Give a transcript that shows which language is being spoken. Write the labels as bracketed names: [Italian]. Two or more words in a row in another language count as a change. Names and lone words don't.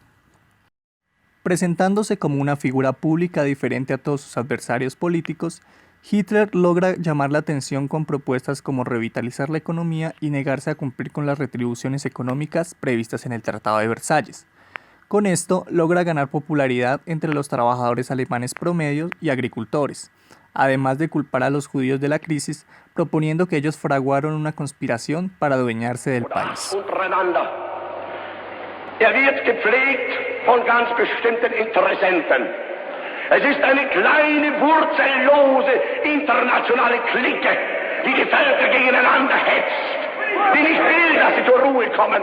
[Spanish] Presentándose como una figura pública diferente a todos sus adversarios políticos, Hitler logra llamar la atención con propuestas como revitalizar la economía y negarse a cumplir con las retribuciones económicas previstas en el Tratado de Versalles. Con esto logra ganar popularidad entre los trabajadores alemanes promedios y agricultores, además de culpar a los judíos de la crisis, proponiendo que ellos fraguaron una conspiración para adueñarse del país. [German] Wird gepflegt von ganz bestimmten Interessenten. Es ist eine kleine, wurzellose, internationale Clique, die die Völker gegeneinander hetzt, die nicht will, dass sie zur Ruhe kommen.